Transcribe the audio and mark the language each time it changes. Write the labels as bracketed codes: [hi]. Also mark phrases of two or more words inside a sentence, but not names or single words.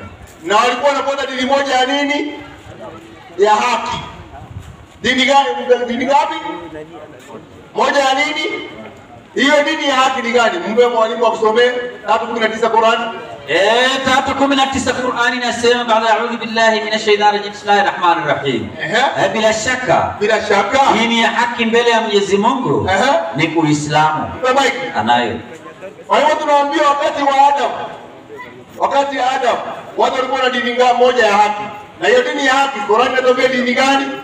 [sw] Na walikuwa wanafuata dini moja ya nini? Ya haki. Dini gani? Dini ngapi? Moja ya nini? Hiyo dini ya haki ni gani? Mbe mwalimu akusomee 3:19 Qur'an. 3:19 Qur'an inasema baada [ar] أعوذ بالله من الشيطان الرجيم بسم الله الرحمن الرحيم. [sw] Bila shaka dini ya haki mbele ya Mwenyezi Mungu ni Uislamu. Anayo. Kwa hiyo tunaambiwa wakati Adam watu walikuwa na dini moja ya haki. Na hiyo dini ya haki Qur'an inatokea dini gani?